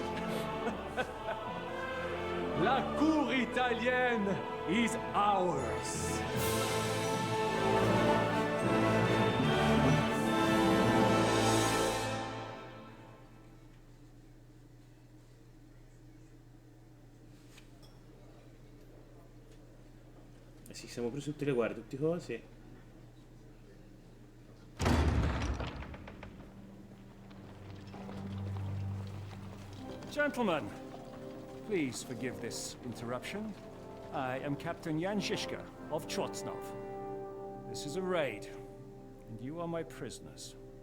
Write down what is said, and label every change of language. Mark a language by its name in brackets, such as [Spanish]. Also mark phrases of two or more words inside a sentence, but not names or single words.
[French] La cour italienne [English] is ours. [Italian] Eh sì, siamo presi tutte le guardie, tutte cose. [English] Gentlemen, please forgive this interruption. I am Captain Jan Žižka of Trotsnov. This is a raid, and you are my prisoners.